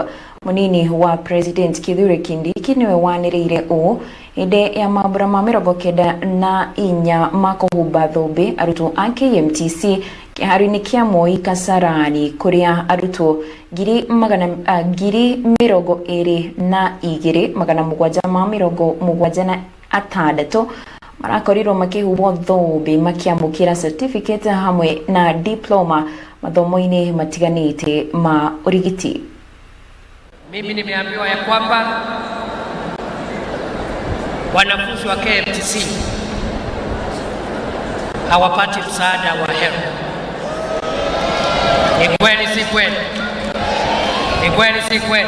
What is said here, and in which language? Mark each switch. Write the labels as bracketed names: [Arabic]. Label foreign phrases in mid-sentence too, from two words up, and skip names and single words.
[Kikuyu] Munini wa President Kithure Kindiki niwe waniriire u inde ya mambura ma 94 makuhumba thumbi arutwo a KMTC kiharu-ini kia Moi Kasarani kuria arutwo 22,776 marakorirwo makihumbwo thumbi makiamukira certificate hamwe na diploma mathomo-ini matiganite ma urigiti. [Swahili] Mimi nimeambiwa ya kwamba wanafunzi wa KMTC hawapati msaada wa HELB. Ni kweli si kweli? Ni kweli si kweli?